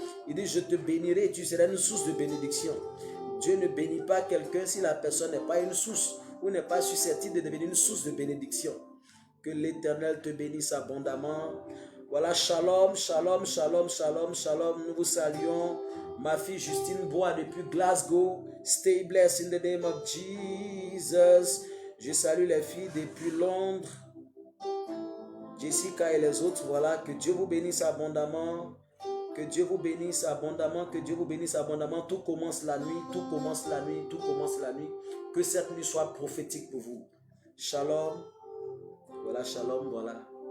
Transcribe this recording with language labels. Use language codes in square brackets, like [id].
[fr] Il dit, je te bénirai et tu seras une source de bénédiction. Dieu ne bénit pas quelqu'un si la personne n'est pas une source ou n'est pas susceptible de devenir une source de bénédiction. Que l'Éternel te bénisse abondamment. Voilà, shalom, shalom, shalom, shalom, shalom. Nous vous saluons. Ma fille Justine Bois depuis Glasgow. [en] Stay blessed in the name of Jesus. [fr] Je salue les filles depuis Londres. Jessica et les autres. Voilà, que Dieu vous bénisse abondamment. Que Dieu vous bénisse abondamment. Que Dieu vous bénisse abondamment. Tout commence la nuit. Tout commence la nuit. Tout commence la nuit. Que cette nuit soit prophétique pour vous. Shalom. Voilà, shalom, voilà.